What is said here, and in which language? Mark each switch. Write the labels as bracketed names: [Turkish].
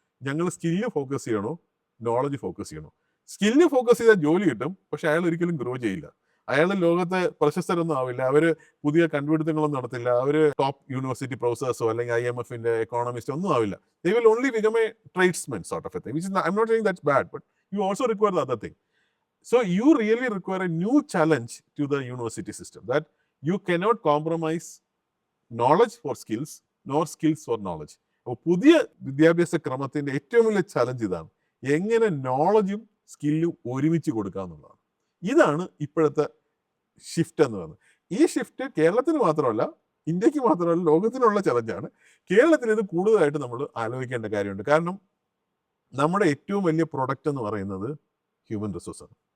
[Malayalam] ഞങ്ങൾ skill focus ചെയ്യണോ knowledge focus ചെയ്യണോ? സ്കില്ല് ഫോക്കസ് ചെയ്താൽ ജോലി കിട്ടും, പക്ഷെ അയാൾ ഒരിക്കലും ഗ്രോ ചെയ്യില്ല. അയാൾ ലോകത്തെ പ്രശസ്തരൊന്നും ആവില്ല. അവർ പുതിയ കണ്ടുപിടുത്തങ്ങളൊന്നും നടത്തില്ല. അവർ ടോപ്പ് യൂണിവേഴ്സിറ്റി പ്രൊഫസേഴ്സോ അല്ലെങ്കിൽ IMFന്റെ എക്കോണമിസ്റ്റോ ഒന്നും ആവില്ല. [English] They will only become a tradesman sort of a thing, which is I'm not saying that's bad, but you also require the other thing. So you really require a new challenge to the university system, that you cannot compromise knowledge for skills nor skills for knowledge. [Malayalam] അപ്പോൾ പുതിയ വിദ്യാഭ്യാസ ക്രമത്തിൻ്റെ ഏറ്റവും വലിയ challenge ഇതാണ്, എങ്ങനെ നോളജും സ്കില്ലും ഒരുമിച്ച് കൊടുക്കുക എന്നുള്ളതാണ്. ഇതാണ് ഇപ്പോഴത്തെ ഷിഫ്റ്റ് എന്ന് പറയുന്നത്. ഈ ഷിഫ്റ്റ് കേരളത്തിന് മാത്രമല്ല, ഇന്ത്യക്ക് മാത്രമല്ല, ലോകത്തിനുള്ള ചലഞ്ചാണ്. കേരളത്തിൽ ഇത് കൂടുതലായിട്ട് നമ്മൾ ആലോചിക്കേണ്ട കാര്യമുണ്ട്. കാരണം നമ്മുടെ ഏറ്റവും വലിയ പ്രൊഡക്റ്റ് എന്ന് പറയുന്നത് ഹ്യൂമൻ റിസോഴ്സാണ്.